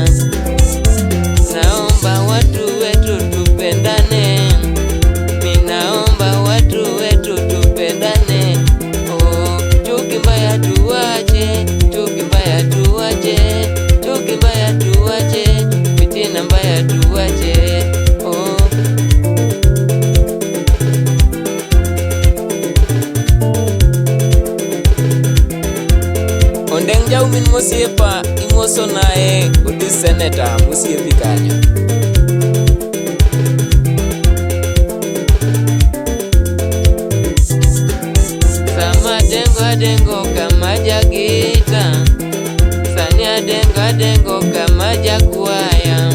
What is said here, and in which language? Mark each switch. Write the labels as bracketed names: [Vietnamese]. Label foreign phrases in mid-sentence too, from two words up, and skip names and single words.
[Swahili] Naomba watu wetu tupendane, minaomba watu wetu tupendane. Chuki mbaya tuwache, chuki mbaya tuwache, chuki mbaya tuwache, fitina mbaya tuwache. [Luo (Kenya and Tanzania)] Ondeng jaumin mosiepa imoso nae Otis Senator mosiepi kanyo. Sama adengo kama jagita, sani adengo kama jakuaya.